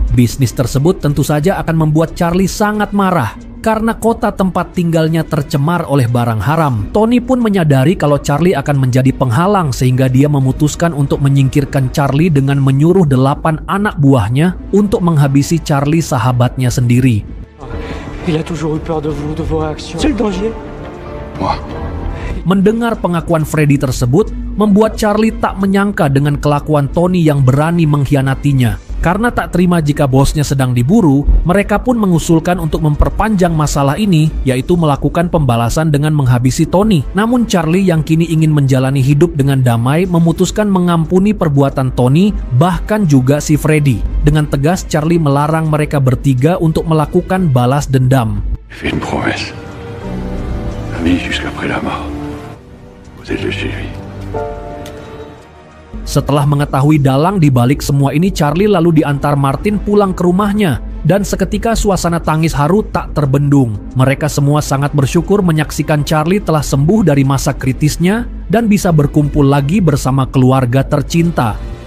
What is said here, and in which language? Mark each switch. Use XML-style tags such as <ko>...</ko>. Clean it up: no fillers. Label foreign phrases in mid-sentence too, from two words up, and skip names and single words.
<id>Bisnis tersebut tentu saja akan membuat Charlie sangat marah karena kota tempat tinggalnya tercemar oleh barang haram. Tony pun menyadari kalau Charlie akan menjadi penghalang sehingga dia memutuskan untuk menyingkirkan Charlie dengan menyuruh 8 anak buahnya untuk menghabisi Charlie sahabatnya sendiri.</id> <fr>Il a toujours eu peur de vous, de vos réactions. C'est le danger. Moi.</fr> <id>Mendengar pengakuan Freddy tersebut, membuat Charlie tak menyangka dengan kelakuan Tony yang berani mengkhianatinya. Karena tak terima jika bosnya sedang diburu, mereka pun mengusulkan untuk memperpanjang masalah ini, yaitu melakukan pembalasan dengan menghabisi Tony. Namun Charlie yang kini ingin menjalani hidup dengan damai memutuskan mengampuni perbuatan Tony, bahkan juga si Freddy. Dengan tegas Charlie melarang mereka bertiga untuk melakukan balas dendam.</id> <fr>Fais une promesse. Ami jusqu'après la mort. Vous êtes chez lui.</fr> <id>Setelah mengetahui dalang di balik semua ini, Charlie lalu diantar Martin pulang ke rumahnya. Dan seketika suasana tangis haru tak terbendung. Mereka semua sangat bersyukur menyaksikan Charlie telah sembuh dari masa kritisnya dan bisa berkumpul lagi bersama keluarga tercinta.</id>